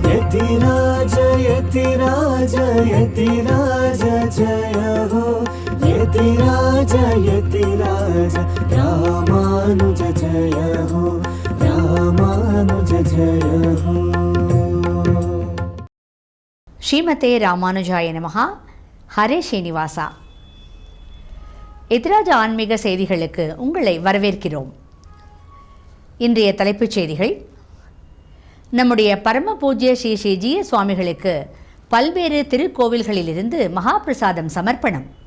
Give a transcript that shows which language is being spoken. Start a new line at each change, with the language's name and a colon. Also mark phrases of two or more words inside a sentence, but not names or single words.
Hindi: यतिराज यतिराज यतिराज जय हो यतिराज यतिराज रामानुज जय हो रामानुज जय हो.
Sanskrit: श्रीमते रामानुजाय नमः.
Tamil: ஹரே ஸ்ரீனிவாசா. எதிராஜ ஆன்மீக செய்திகளுக்கு உங்களை வரவேற்கிறோம். இன்றைய தலைப்புச் செய்திகள்: நம்முடைய பரம பூஜ்ய ஸ்ரீ ஸ்ரீ ஜீய சுவாமிகளுக்கு பல்வேறு திருக்கோவில்களிலிருந்து மகாபிரசாதம் சமர்ப்பணம்.